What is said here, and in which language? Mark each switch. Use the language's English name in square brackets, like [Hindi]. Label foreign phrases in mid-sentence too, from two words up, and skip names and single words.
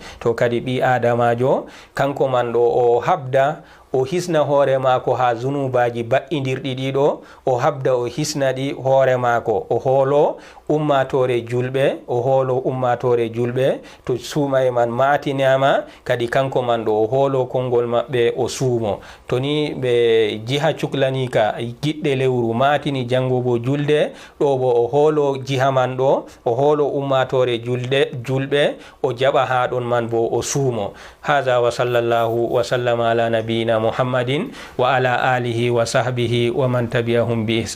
[Fula] To kadi ɓi adamajo kanko man ɗo o habda o hisna hoore maako ha zunubaji ba'indirɗi ɗiɗo o habda o hisna ɗi hoore maako o hoolo ummatore julɓe to suumaye man matinama kadi kanko man ɗo o hoolo konngol maɓɓe o suumo. To ni ɓe jiha cuklanika giɗɗe lewru matini jango bo julde ɗo bo o hoolo jiha man ɗo o hoolo ummatore julɓe o jaɓa ha ɗon man bo o suumo. [Arabic] هذا وصلى الله وسلم على نبينا محمد وعلى آله وصحبه ومن تبعهم بإحسان.